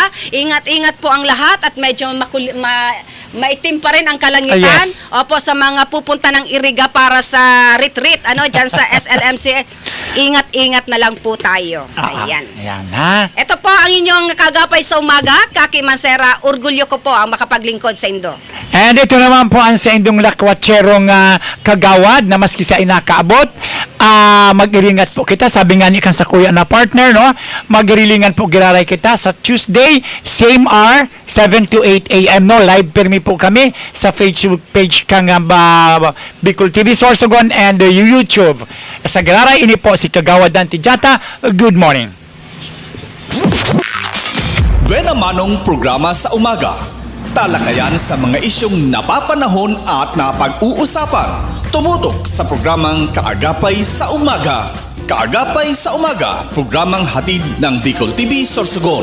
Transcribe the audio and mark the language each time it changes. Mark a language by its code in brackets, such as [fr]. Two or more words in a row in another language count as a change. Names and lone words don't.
[tl] Ingat-ingat po ang lahat at medyo maitim pa rin ang kalangitan. Yes. Opo, sa mga pupunta ng Iriga para sa retreat, dyan sa SLMC, ingat-ingat na lang po tayo. Ayan. Ayan, ha? Ito po ang inyong Kaagapay sa Umaga. Kaki Mansera, [bik] orgulyo ko po ang makapaglingkod sa Indo. And ito naman po ang sa indong lakwatserong kagawad na maski sa inakaabot. Mag-iringat po kita. Sabi nga ni kan sa kuya na partner, no? Mag-irilingan po giraray kita sa Tuesday, [en] same hour, 7 to 8 a.m. [bik] No? Live permi po kami sa Facebook page kang Bicol TV Sorsogon and YouTube. Sa giraray, ini po si Kagawad Dante Chata. [en] Good morning. [tl] Buena Manong programa sa umaga. Talakayan sa mga isyong napapanahon at napag-uusapan. Tumutok sa programang Kaagapay sa Umaga. Kaagapay sa Umaga, programang hatid ng Bicol TV Sorsogon.